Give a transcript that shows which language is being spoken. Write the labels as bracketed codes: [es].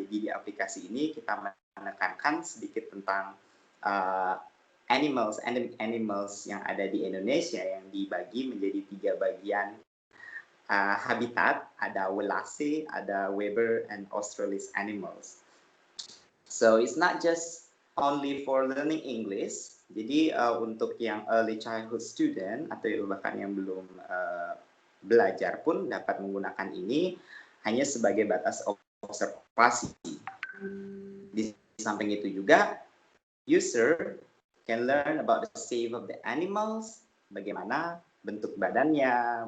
[id] Jadi di aplikasi ini kita menekankan sedikit tentang endemic animals yang ada di Indonesia yang dibagi menjadi 3 bagian habitat. Ada Welase, ada Weber, and Australis animals. [en] So it's not just only for learning English. [id] Jadi untuk yang [en] early childhood student [id] atau bahkan yang belum belajar pun dapat menggunakan ini hanya sebagai batas observasi. Di samping itu juga, [en] user can learn about the shape of the animals, [id] bagaimana bentuk badannya.